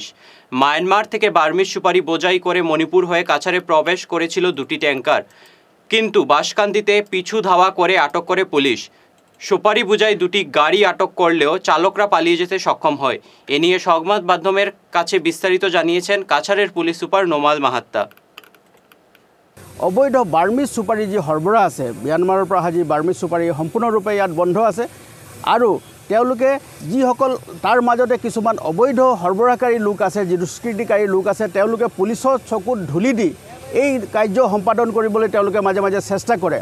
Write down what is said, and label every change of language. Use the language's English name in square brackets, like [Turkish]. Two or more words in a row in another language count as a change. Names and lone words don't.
[Bangla] মায়ানমার থেকে বার্মিজ সুপারি বোঝাই করে মণিপুর হয়ে কাছাড়ে প্রবেশ করেছিল দুটি ট্যাঙ্কার, কিন্তু বাঁশকান্দিতে পিছু ধাওয়া করে আটক করে পুলিশ। সুপারি বোঝাই দুটি গাড়ি আটক করলেও চালকরা পালিয়ে যেতে সক্ষম হয়। এ নিয়ে সংবাদ মাধ্যমের কাছে বিস্তারিত জানিয়েছেন কাছাড়ের পুলিশ সুপার নোমাল মাহাত্তা। [Assamese] অবৈধ বাৰ্মিজ সুপাৰি যি সৰবৰাহ আছে, ম্যানমাৰৰ পৰা অহা যি বাৰ্মিজ সুপাৰি সম্পূৰ্ণৰূপে ইয়াত বন্ধ আছে। আৰু তেওঁলোকে যিসকল তাৰ মাজতে কিছুমান অবৈধ সৰবৰাহকাৰী লোক আছে, যি দুষ্কৃতিকাৰী লোক আছে, তেওঁলোকে পুলিচৰ চকুত ধূলি দি এই কাৰ্য সম্পাদন কৰিবলৈ তেওঁলোকে মাজে মাজে চেষ্টা কৰে।